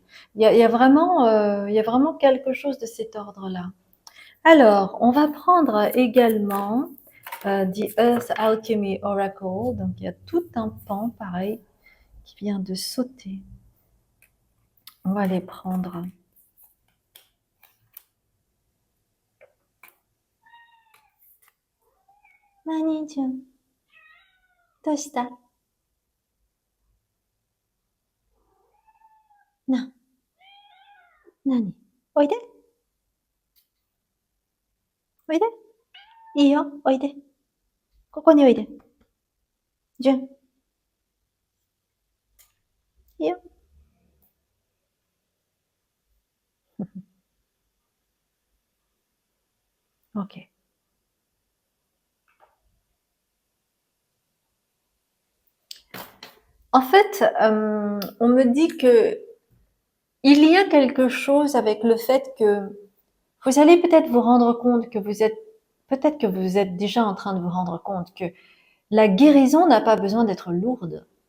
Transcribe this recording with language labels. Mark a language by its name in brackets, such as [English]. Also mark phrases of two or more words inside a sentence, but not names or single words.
[French] Il y a vraiment quelque chose de cet ordre-là. Alors, on va prendre également The Earth Alchemy Oracle. Donc, il y a tout un pan, pareil, qui vient de sauter. On va les prendre. [Japanese] Nani-chan, doshita? Na, nani? Oide? おいで。いいよ、おいで。ここにおいで。じゅん。いいよ。OK. [French] En fait, on me dit que il y a quelque chose avec le fait que vous allez peut-être vous rendre compte que peut-être que vous êtes déjà en train de vous rendre compte que la guérison n'a pas besoin d'être lourde.